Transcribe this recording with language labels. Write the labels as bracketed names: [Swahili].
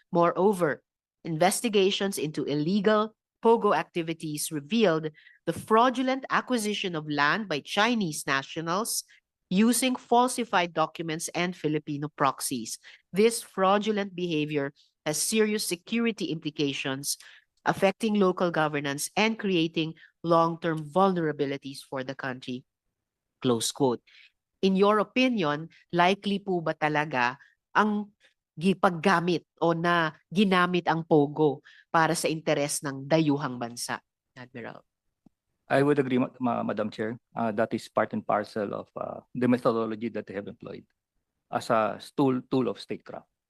[English] Moreover, investigations into illegal POGO activities revealed the fraudulent acquisition of land by Chinese nationals using falsified documents and Filipino proxies. This fraudulent behavior has serious security implications, affecting local governance and creating long-term vulnerabilities for the country. close quote. In your opinion, [Filipino] likely po ba talaga ang paggamit o na ginamit ang POGO para sa interes ng dayuhang bansa, Admiral? [English] I would agree, Madam Chair. That is part and parcel of the methodology that they have employed as a tool of statecraft.